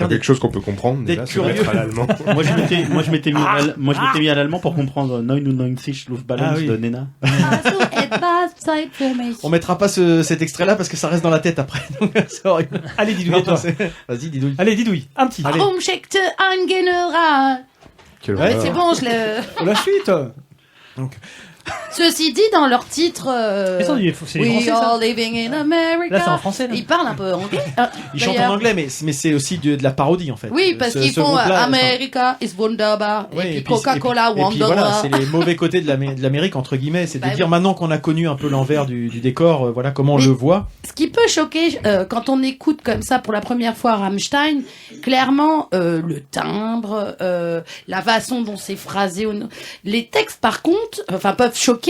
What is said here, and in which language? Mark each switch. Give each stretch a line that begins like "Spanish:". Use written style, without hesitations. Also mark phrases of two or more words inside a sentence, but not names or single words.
French: Quelque chose qu'on peut comprendre. D'être Déjà, se mettre curieux. à l'allemand. Moi, je m'étais mis à l'allemand pour comprendre 99 Luftballons Ah oui. de Nena. On mettra pas cet extrait-là parce que ça reste dans la tête après. Donc, c'est horrible. Allez, Didouille, Non, à toi. Vas-y, Didouille. Allez, Didouille, un petit. Allez.
German: Umschickte ein General.
French: Quelle Ouais, horreur. c'est bon, je l'ai. Oh, la suite. Ceci dit, dans leur titre, Mais ça, c'est les
English: We
French: Français, ça.
English: are living in America.
French: Là, c'est en français, là. Ils parlent un peu anglais. Ils chantent en D'ailleurs. anglais, mais c'est aussi de la parodie en fait. Oui, parce qu'ils font groupe-là,
English: America is
German: wunderbar
French: Ouais, et puis puis- Coca-Cola et puis Wonderbar. voilà, c'est les mauvais côtés de l'Amérique entre guillemets, c'est de Bah dire oui. maintenant qu'on a connu un peu l'envers du décor, voilà comment on Mais- le voit. Ce qui peut choquer quand on écoute comme ça pour la première fois Rammstein, clairement le timbre, la façon dont c'est phrasé, les textes par contre, enfin peuvent choquer.